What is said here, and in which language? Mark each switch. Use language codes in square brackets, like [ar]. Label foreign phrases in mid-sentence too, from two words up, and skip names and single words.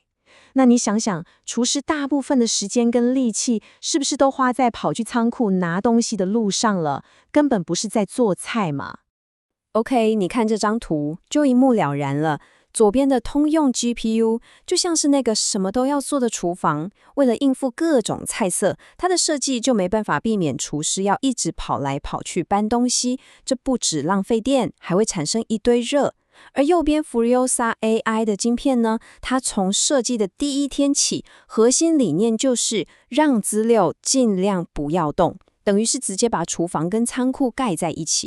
[zh] 那你想想，廚師大部分的時間跟力氣，是不是都花在跑去倉庫拿東西的路上了？根本不是在做菜嘛。OK， 你看這張圖，就一目了然了。左邊的通用 GPU 就像是那個什麼都要做的廚房，為了應付各種菜色，它的設計就沒辦法避免廚師要一直跑來跑去搬東西，這不止浪費電，還會產生一堆熱。而右邊 Furiosa AI 的晶片呢，它從設計的第一天起，核心理念就是讓資料盡量不要動，等於是直接把廚房跟倉庫蓋在一起。